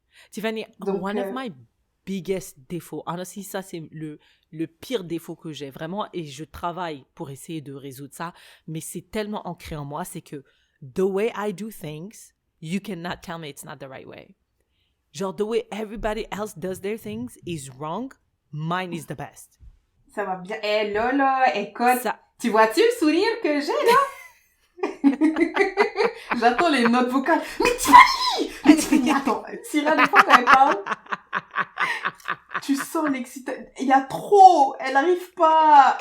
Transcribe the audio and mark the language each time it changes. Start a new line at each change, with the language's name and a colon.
French: Tiffany,
English: one of my biggest
French: défauts,
English: honestly,
French: ça c'est le pire défaut que j'ai vraiment, et je travaille pour essayer de résoudre ça, mais c'est tellement ancré en moi, c'est que
English: the way I do things, you cannot tell me it's not the right way. Genre, the way everybody else does their things is wrong, mine is the best.
French: Ça va bien. Là, écoute, tu vois-tu le sourire que j'ai, là? J'attends les notes vocales. Mais Tiffany, attends, Tira, des fois, quand elle parle... Tu sens l'excitation. Il y a trop. Elle n'arrive pas.